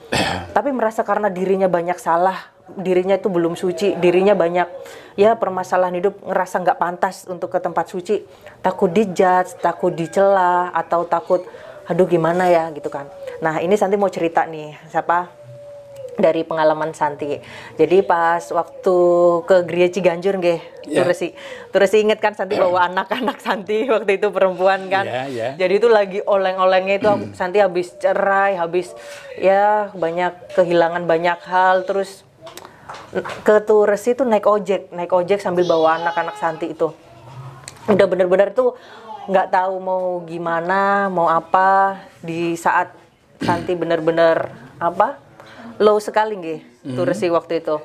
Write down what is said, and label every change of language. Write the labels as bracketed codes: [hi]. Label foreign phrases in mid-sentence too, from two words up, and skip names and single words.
[id] Tapi merasa karena dirinya banyak salah, dirinya itu belum suci, dirinya banyak permasalahan hidup, ngerasa nggak pantas untuk ke tempat suci, takut dijudge, takut dicela, atau takut aduh gimana ya gitu kan. Nah ini Santi mau cerita nih dari pengalaman Santi. Jadi pas waktu ke Gria Ciganjur Turesi inget kan Santi bawa anak-anak Santi waktu itu perempuan kan. Jadi itu lagi oleng-olengnya itu Santi habis cerai, habis banyak kehilangan banyak hal, terus ke Turesi itu naik ojek sambil bawa anak-anak Santi itu. Udah bener-bener tuh nggak tahu mau gimana, mau apa di saat Santi bener-bener low sekali Turesi waktu itu.